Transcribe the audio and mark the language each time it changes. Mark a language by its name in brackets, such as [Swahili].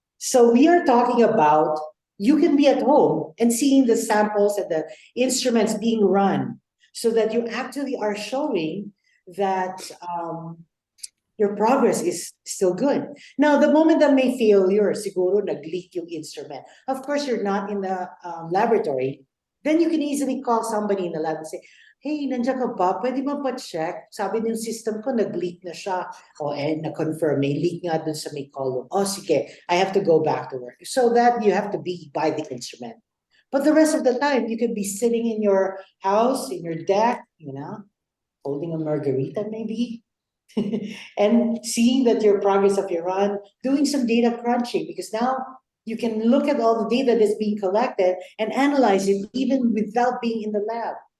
[English] So we are talking about you can be at home and seeing the samples and the instruments being run so that you actually are showing that your progress is still good. Now, the moment that [Filipino] may failure, siguro nag-leak yung instrument. [English] Of course, you're not in the laboratory. Then you can easily call somebody in the lab and say, hey, [Filipino] nandiyan ka ba? Pwede mo pa-check? Sabi ng system ko, nag-leak na siya. O, na-confirm, may leak nga dun sa may column. [English] Oh, sige, I have to go back to work. So that you have to be by the instrument. But the rest of the time, you could be sitting in your house, in your deck, holding a margarita maybe, and seeing that your progress of your run, doing some data crunching, because now you can look at all the data that's being collected and analyze it even without being in the lab.